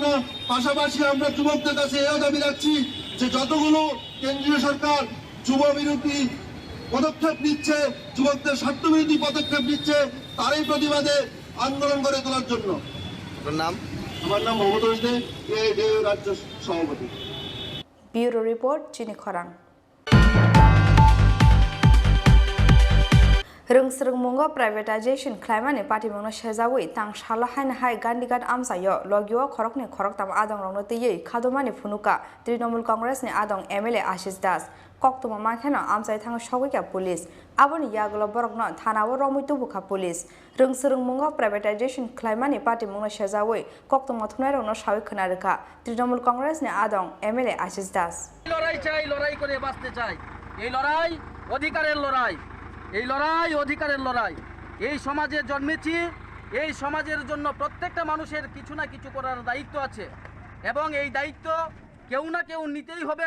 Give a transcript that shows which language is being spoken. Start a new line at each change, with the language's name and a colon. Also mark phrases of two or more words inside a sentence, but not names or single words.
Bangla: পাশাপাশি আমরা যুবকদের কাছে এও দাবি রাখছি যে যতগুলো কেন্দ্রীয় সরকার যুব বিরোধী পদক্ষেপ নিচ্ছে, যুবকদের স্বার্থবিরোধী পদক্ষেপ নিচ্ছে, তারই প্রতিবাদে আন্দোলন গড়ে তোলার জন্য। আমার নাম মমতা দে, রাজ্য সভাপতি।
English: Bureau report চিনি খরাং।
Kok Borok: रोंसरोंमुंगो प्राइवेटाइजेशन क्लाइमानि पार्टीमुंनो सेजावै तांसाला हाइन हाय गान्धीघाट आमसायो लगियो खरकनि खरकताम आदं रंनो तैयै खादुमानि फुनुका तृणमूल कांग्रेसनि आदं MLA आशिष दास कक्तमा माखेनो आमसाय थाङो सगैका पुलिस आबोनि यागलो बरकनो थानावो रमै तुबुखा पुलिस रोंसरोंमुंगो प्राइवेटाइजेशन क्लाइमानि पार्टीमुंनो सेजावै कक्तमा थुनायरंनो सावै खोनारोखा तृणमूल कांग्रेसनि आदं MLA आशिष दास
Bangla: লড়াই চাই, লড়াই করে বাঁচতে চাই। এই লড়াই অধিকারের লড়াই, এই লড়াই অধিকারের লড়াই। এই সমাজে জন্মেছি, এই সমাজের জন্য প্রত্যেকটা মানুষের কিছু না কিছু করার দায়িত্ব আছে এবং এই দায়িত্ব কেউ না কেউ নিতেই হবে।